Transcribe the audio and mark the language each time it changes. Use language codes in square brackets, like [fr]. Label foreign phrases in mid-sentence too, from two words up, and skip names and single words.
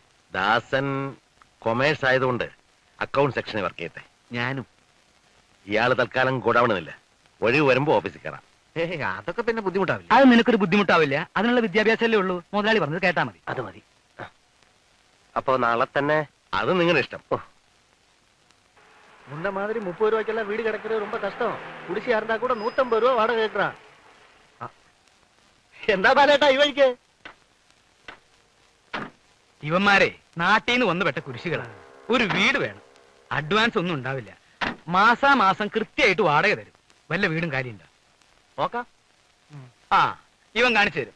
[ml] ദാസൻ കൊമേഴ്സ് ആയതുകൊണ്ട് അക്കൗണ്ട് സെക്ഷനിൽ വർക്ക് ചെയ്യട്ടെ. ഞാനും. ഇയാള് തൽക്കാലം ഗോഡൌണില്ല. ഒഴിവ് വരുമ്പോ ഓഫീസിൽ കയറാം. അതൊക്കെ പിന്നെ ബുദ്ധിമുട്ടാവില്ല. അത് നിനക്കൊരു ബുദ്ധിമുട്ടാവില്ല. അതിനുള്ള വിദ്യാഭ്യാസമല്ലേ ഉള്ളൂ. മുതലാളി പറഞ്ഞത് കേട്ടാ മതി. അത് മതി. അപ്പൊ നാളെ തന്നെ. അത് നിങ്ങളുടെ ഇഷ്ടം. [ta] முன்ன மாதிரி 30 ரூபாய்க்கெல்லாம் வீடு கிடைக்கிறது ரொம்ப கஷ்டம். குடிசையா இருந்தா கூட 150 ரூபா வாடகை கேட்கறான். [ml] എന്താ ബാലേട്ടാ ഈ വഴിക്ക്? ഇവന്മാരെ നാട്ടിൽ നിന്ന് വന്ന് പെട്ട കുരിശികളാണ്. ഒരു വീട് വേണം. അഡ്വാൻസ് ഒന്നും ഉണ്ടാവില്ല. മാസാമാസം കൃത്യമായിട്ട് വാടക തരും. വല്ല വീടും കാര്യമുണ്ടോ? നോക്കാം. ഇവൻ കാണിച്ചു തരും.